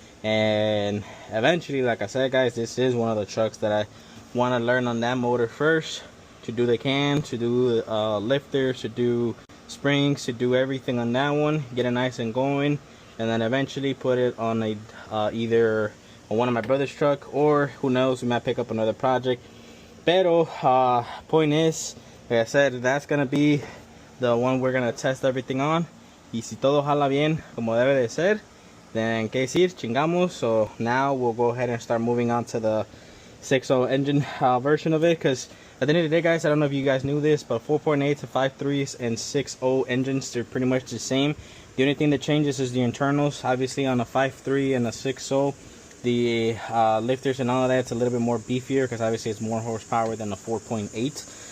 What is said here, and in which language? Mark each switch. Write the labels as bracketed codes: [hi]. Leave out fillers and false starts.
[en] And eventually, like I said, guys, this is one of the trucks that I want to learn on that motor first, to do the cam, to do lifters, to do springs, to do everything on that one, get it nice and going, and then eventually put it on a either on one of my brother's truck, or who knows, we might pick up another project. Pero point is, like I said, that's gonna be the one we're gonna test everything on. [es] Y si todo jala bien como debe de ser, then que decir, chingamos. [en] So now we'll go ahead and start moving on to the 6.0 engine version of it, because at the end of the day, guys, I don't know if you guys knew this, but 4.8 to 5.3s and 6.0 engines, they're pretty much the same. The only thing that changes is the internals. Obviously on a 5.3 and a 6.0, the lifters and all of that, it's a little bit more beefier, because obviously it's more horsepower than a 4.8.